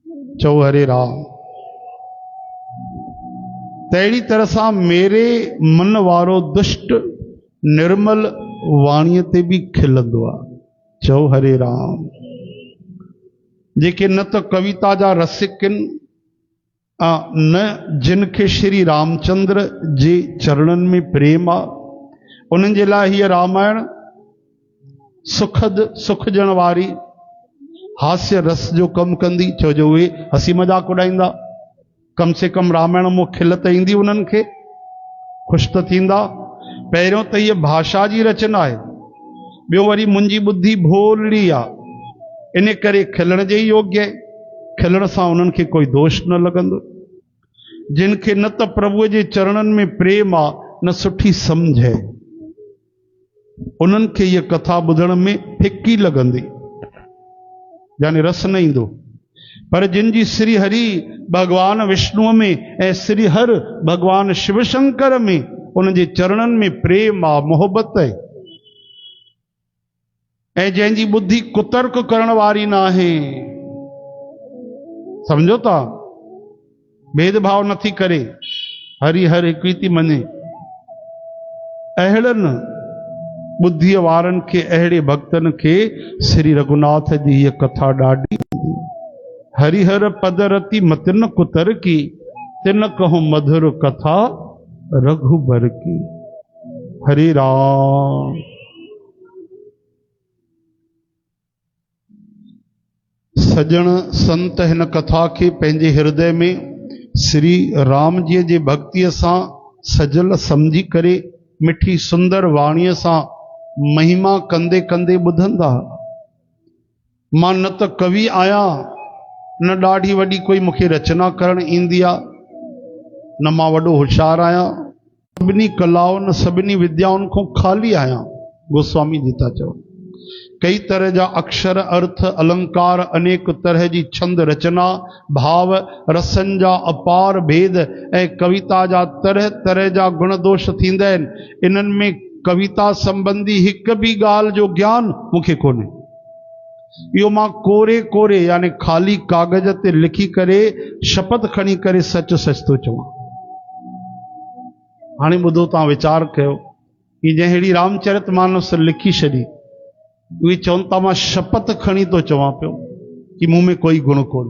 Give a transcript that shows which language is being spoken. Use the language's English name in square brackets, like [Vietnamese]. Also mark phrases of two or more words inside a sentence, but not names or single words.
[Sindhi] चो हरे राम। तहिड़ी तरह सां मेरे मन वारो दुष्ट निर्मल वाणीअ ते बि खिलंदो आहे। चो हरे राम। जेके न त कविता जा रसिक आहिनि, न जिनखे श्री रामचंद्र जे चरणनि में प्रेम आहे, उन्हनि जे लाइ हीअ रामायण सुखद सुख ॾियण वारी हास्य रस जो कमु कंदी। छो जो उहे हसी मज़ाक उॾाईंदा, कम से कम रामायण मां खिल त ईंदी, उन्हनि खे ख़ुशि त थींदा। पहिरियों त हीअ भाषा जी रचना आहे, ॿियो वरी मुंहिंजी ॿुधी भोलड़ी आहे, इन करे खिलण जे योग्य आहे। खिलण सां उन्हनि खे कोई दोष न लॻंदो। जिन खे न त प्रभुअ जे चरणनि में प्रेम आहे, न सुठी सम्झ है, उन्हनि खे हीअ कथा ॿुधण में फिकी लॻंदी, यानी रस न ईंदो। पर जिन जी श्री हरि भगवान विष्णुअ में ऐं श्री हर भगवान शिव शंकर में, उन जे चरणनि में प्रेम आहे, मोहबत आहे, ऐं जंहिंजी बुद्धि कुतर्क करण वारी न आहे, समझो था, भेदभाव नथी करे, हरि हर हिकु ई थी मञे, अहिड़नि बुद्धीअ वारनि खे, अहिड़े भक्तनि खे श्री रघुनाथ जी हीअ कथा ॾाढी। [Awadhi] हरिहर पद रति मतिन कुतर की, तिन कहूं मधुर कथा रघुबर की। [Sindhi] हरे राम। सजण संत हिन कथा खे पंहिंजे हृदय में श्री राम जी जे भक्तिअ सां सजल समझी करे, मिठी सुंदर वाणीअ सां महिमा कंदे कंदे ॿुधंदा। मां न त कवि आहियां, न ॾाढी वॾी कोई मूंखे रचना करण ईंदी आहे, न मां वॾो होशियारु आहियां, सभिनी कलाउनि सभिनी विद्याउनि खां ख़ाली आहियां। गोस्वामी जी था चवनि, कई तरह जा अक्षर, अर्थ, अलंकार, अनेक तरह जी छंद रचना, भाव रसनि जा अपार भेद ऐं कविता जा तरह तरह जा गुण दोष थींदा आहिनि। इन्हनि में कविता संबंधी हिकु बि ॻाल्हि जो ज्ञान मूंखे कोन्हे। इहो मां कोरे कोरे यानी ख़ाली कागज़ ते लिखी करे शपथ खणी करे सच सच थो चवां। हाणे ॿुधो, तव्हां वीचार कयो कि जंहिं अहिड़ी रामचरितमानस लिखी छॾी, उहे चवनि था मां शपथ खणी थो चवां पियो कि मूं में कोई गुण कोन्हे।